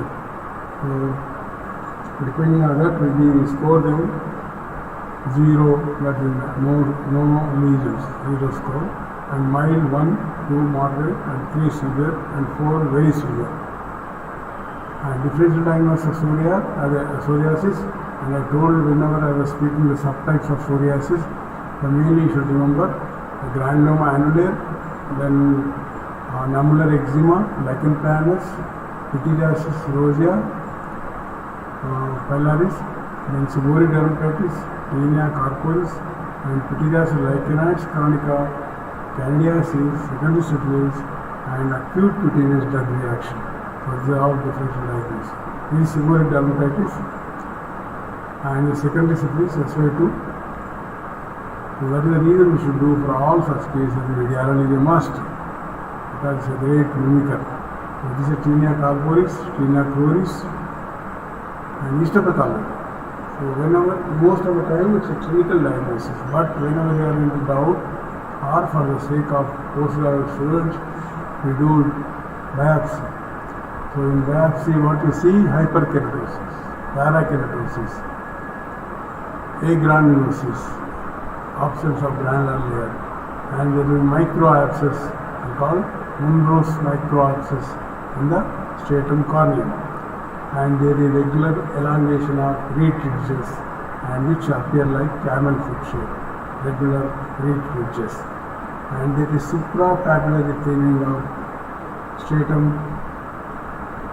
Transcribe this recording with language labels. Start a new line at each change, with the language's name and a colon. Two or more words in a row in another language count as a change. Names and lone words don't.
English: So depending on that, we score them 0, that is no lesions, 0 score, and mild 1, 2 moderate, and 3 severe, and 4 very severe. And differential diagnosis of psoriasis, and I told whenever I was speaking the subtypes of psoriasis, the mainly you should remember the granuloma annulare, then nummular eczema, lichen planus, pityriasis rosea, pilaris, then seborrheic dermatitis, tinea corporis, and pityriasis lichenitis chronica, candidiasis, secondary syphilis, and acute cutaneous drug reaction. So these are all differential diagnoses. This is seborrheic dermatitis, and the secondary syphilis, SY2. So that is the reason we should do for all such cases radiology a must, because it's a great mimicker. So this is tinea corporis, tinea cruris, and histopathology. So most of the time it's a clinical diagnosis, but whenever they are in doubt or for the sake of postgraduate students, we do biopsy. So in biopsy what you see, hyperkeratosis, parakeratosis, agranulosis, absence of granular layer, and there is microabscess called Monroe's microabscess in the stratum corneum, and there is regular elongation of reed ridges, and which appear like camel foot shape, regular reed ridges, and there is suprapapillary thinning of stratum malposition.